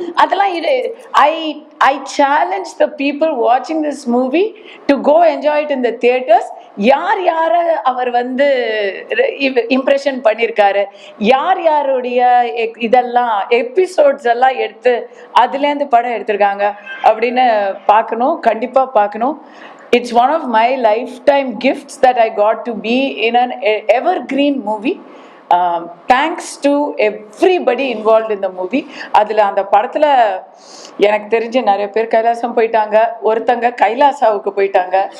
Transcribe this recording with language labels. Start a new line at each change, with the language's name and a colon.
Tamil: அதெல்லாம் இது
English: I challenge the people வாட்சிங் this movie to go enjoy it in the theatres.
Tamil: யாரை அவர் வந்து இம்ப்ரெஷன் பண்ணியிருக்காரு, யாருடைய இதெல்லாம் எபிசோட்ஸ் எல்லாம் எடுத்து அதுலேருந்து படம் எடுத்திருக்காங்க அப்படின்னு பார்க்கணும், கண்டிப்பாக பார்க்கணும்.
English: It's one of my lifetime gifts that I got to be in an evergreen movie. Thanks to everybody involved in the movie.
Tamil: அதில் அந்த படத்தில் எனக்கு தெரிஞ்ச நிறைய பேர் கைலாசம் போயிட்டாங்க, ஒருத்தங்க கைலாசாவுக்கு போயிட்டாங்க.